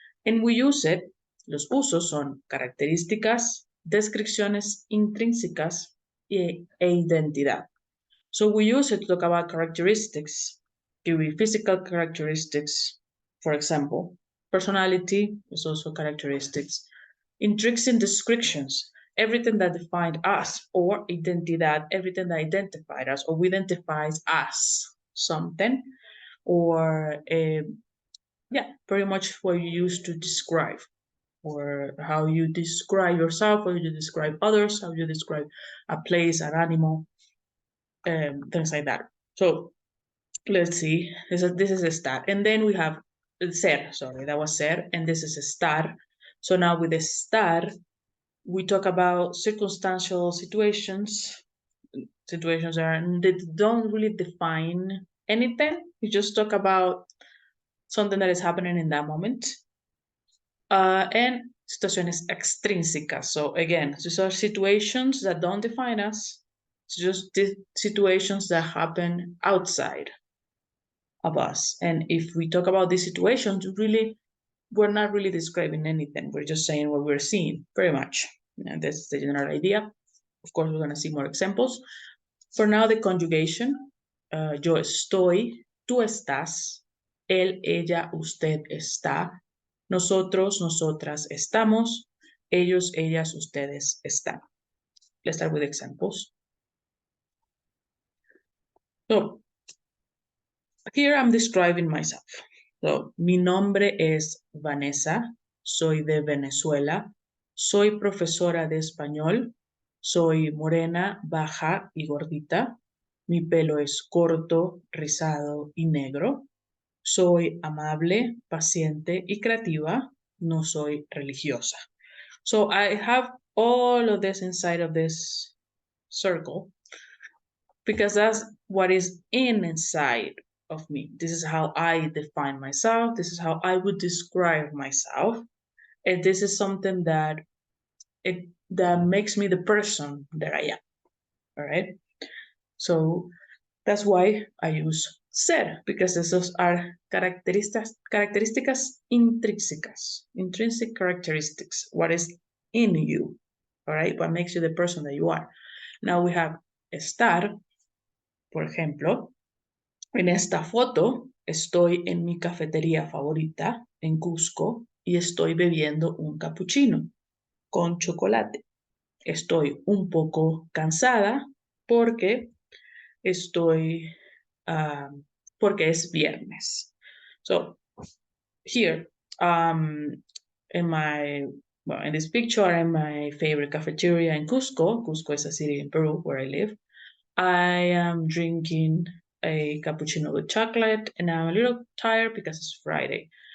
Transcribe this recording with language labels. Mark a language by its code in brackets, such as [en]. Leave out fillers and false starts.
[en] And we use it, [es] los usos son características, descripciones intrínsecas e identidad. [en] So we use it to talk about characteristics, give you physical characteristics, for example. Personality is also characteristics. Intrinsic descriptions, everything that defined us, or identidad, everything that identified us, or identifies us something, or yeah, pretty much what you use to describe, or how you describe yourself, or you describe others, how you describe a place, an animal, things like that. So let's see. This is a star, and then we have ser. Sorry, that was ser, and this is a star. So now with the star, we talk about circumstantial situations. Situations are they don't really define anything. We just talk about something that is happening in that moment. [es] And situaciones extrínsecas. [en] So again, these are situations that don't define us. It's just the situations that happen outside of us. And if we talk about these situations, really, we're not really describing anything. We're just saying what we're seeing, pretty much. And that's the general idea. Of course, we're going to see more examples. For now, the conjugation. [es] Yo estoy, tú estás, él, ella, usted está, nosotros, nosotras estamos, ellos, ellas, ustedes están. [en] Let's start with examples. So, here I'm describing myself. [es] So, mi nombre es Vanessa, soy de Venezuela, soy profesora de español, soy morena, baja y gordita, mi pelo es corto, rizado y negro, soy amable, paciente y creativa, no soy religiosa. [en] So I have all of this inside of this circle because that's what is inside of me. This is how I define myself. This is how I would describe myself. And this is something that makes me the person that I am. All right. So that's why I use ser, because [es] esos [en] are características intrínsecas, intrinsic characteristics, what is in you, all right, what makes you the person that you are. Now we have [es] estar, por ejemplo, en esta foto estoy en mi cafetería favorita en Cusco y estoy bebiendo un cappuccino con chocolate. Estoy un poco cansada porque estoy, porque es viernes. [en] So here, in this picture, I'm my favorite cafeteria in Cusco. Cusco is a city in Peru where I live. I am drinking a cappuccino with chocolate and I'm a little tired because it's Friday.